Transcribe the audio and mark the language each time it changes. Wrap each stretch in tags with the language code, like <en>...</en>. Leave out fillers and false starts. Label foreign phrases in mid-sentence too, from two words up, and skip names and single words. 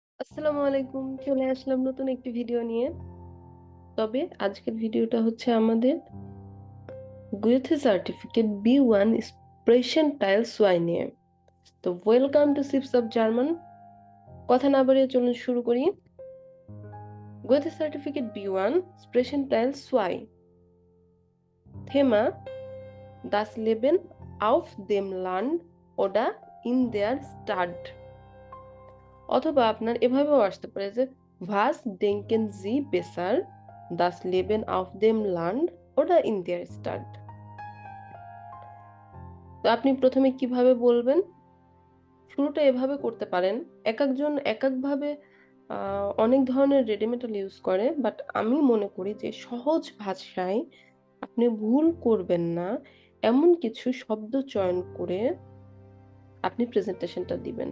<bn>আসসালামু আলাইকুম, চলে আসলাম নতুন একটি ভিডিও নিয়ে। তবে আজকের ভিডিওটা হচ্ছে আমাদের গুয়েথে সার্টিফিকেট B1</bn> <de>Sprechen Teil zwei</de> <bn>নিয়ে। তো</bn> <en>Welcome to Sips of German.</en> <bn>কথা না বাড়িয়ে চলুন শুরু করি। গুয়েথে সার্টিফিকেট B1</bn> <de>Sprechen Teil zwei Thema das Leben auf dem Land oder in der Stadt।</de> <bn>অথবা আপনার এভাবেও আসতে পারে যে</bn> <de>was denken Sie besser, das Leben auf dem Land oder in der Stadt।</de> <bn>তো আপনি প্রথমে কিভাবে বলবেন? শুরুটা এভাবে করতে পারেন। এক একজন এক একভাবে অনেক ধরনের রেডিমেটাল ইউজ করে, বাট আমি মনে করি যে সহজ ভাষায় আপনি ভুল করবেন না এমন কিছু শব্দ চয়ন করে আপনি প্রেজেন্টেশনটা দিবেন।</bn>